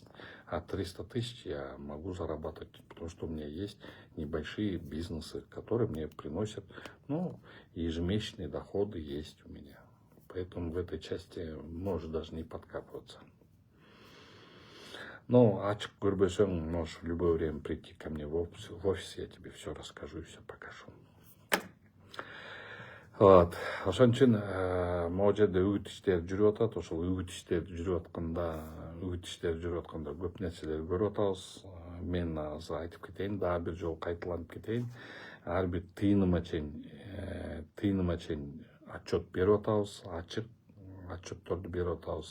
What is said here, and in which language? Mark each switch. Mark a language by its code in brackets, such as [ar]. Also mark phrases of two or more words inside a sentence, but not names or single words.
[ru] А 300 тысяч я могу зарабатывать, потому что у меня есть небольшие бизнесы, которые мне приносят, ежемесячные доходы есть у меня. Поэтому в этой части можешь даже не подкапываться. Но [ky] ачык көрбөсөң, [ru] можешь в любое время прийти ко мне в офис, я тебе все расскажу и все покажу. Вот. [ky] Ошон үчүн могу жерде үгүт иштери жүрүп атат. Ошол үгүт иштери жүрүп атканда көп нерселер көрүп атабыз. Мен азыр айтып кетейин, дагы бир жолу кайталанып кетейин. Ар бир тыйыныма чейин отчет берип атабыз, ачык отчетторду берип атабыз.